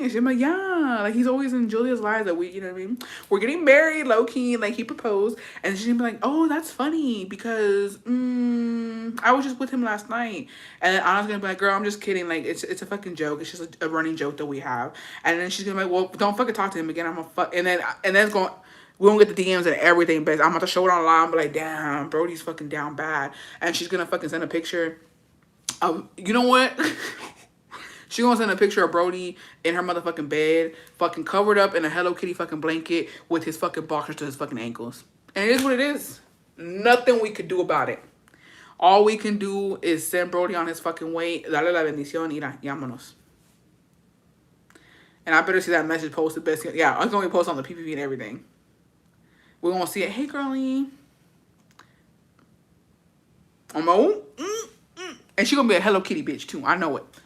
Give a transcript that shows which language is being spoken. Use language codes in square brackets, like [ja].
[en] And she's like, yeah, like, he's always in Julia's lives, that we, you know what I mean? We're getting married, low key, like, he proposed, and she's gonna be like, oh, that's funny, because, I was just with him last night, and then Anna's gonna be like, girl, I'm just kidding, like, it's a fucking joke, it's just a running joke that we have, and then she's gonna be like, well, don't fucking talk to him again, I'm gonna fuck, and then it's going, we don't get the DMs and everything, but I'm about to show it online, I'm like, damn, Brody's fucking down bad, and she's gonna fucking send a picture. You know what? She gonna send a picture of Brody in her motherfucking bed, fucking covered up in a Hello Kitty fucking blanket with his fucking boxers to his fucking ankles. And it is what it is. Nothing we could do about it. All we can do is send Brody on his fucking way. [es] Dale la bendición, ira, llámanos. [en] And I better see that message posted best. Yeah, it's gonna be posted on the PPP and everything. We're gonna see it. Hey, girlie. I'm like, and she gonna be a Hello Kitty bitch too. I know it.